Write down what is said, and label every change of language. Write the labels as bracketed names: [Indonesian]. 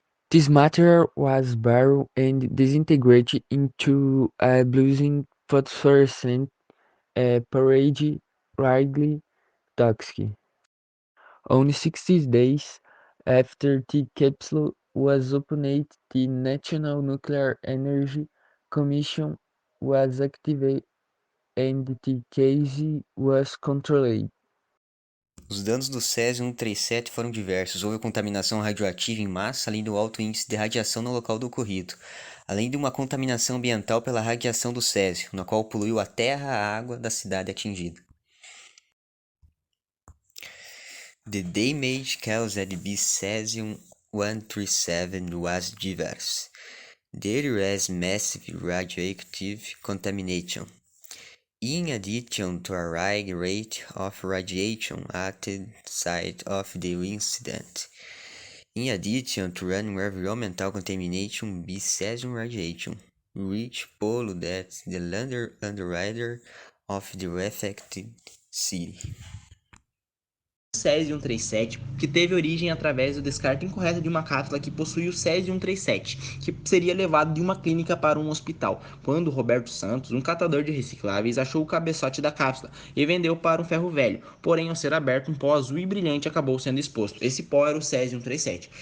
[English] This material was buried and disintegrated into a blazing phosphorescent parade, highly toxic. Only 60 days after the capsule was opened, the National Nuclear Energy Commission was activated and the case was controlled. [Portuguese] Os danos do césio-137 foram diversos. Houve contaminação radioativa em massa, além do alto índice de radiação no local do ocorrido, além de uma contaminação ambiental pela radiação do césio, na qual poluiu a terra e a água da cidade atingida. [English] The damage caused by cesium-137 was diverse. There was massive radioactive contamination. In addition to a high rate of radiation at the site of the incident. In addition to an environmental contamination by cesium radiation, which polluted the land under of the affected city. [Portuguese] Césio-137, que teve origem através do descarte incorreto de uma cápsula que possuía o Césio-137, que seria levado de uma clínica para um hospital, quando Roberto Santos, um catador de recicláveis, achou o cabeçote da cápsula e vendeu para um ferro velho. Porém, ao ser aberto, um pó azul e brilhante acabou sendo exposto. Esse pó era o Césio-137.